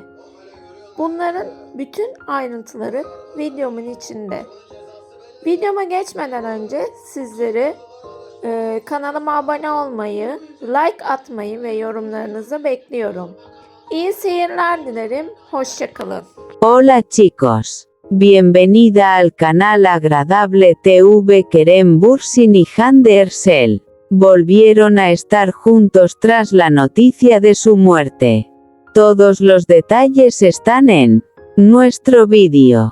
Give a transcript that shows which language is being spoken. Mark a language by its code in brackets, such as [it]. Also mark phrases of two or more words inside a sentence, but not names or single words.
[tr] Bunların bütün ayrıntıları videomun içinde. Videoma geçmeden önce sizleri kanalıma abone olmayı, like atmayı ve yorumlarınızı bekliyorum. İyi seyirler dilerim, hoşça kalın. [es] Hola chicos. Bienvenida al canal Agradable TV. Kerem Bürsin y Hande Erçel volvieron a estar juntos tras la noticia de su muerte. Todos los detalles están en nuestro vídeo.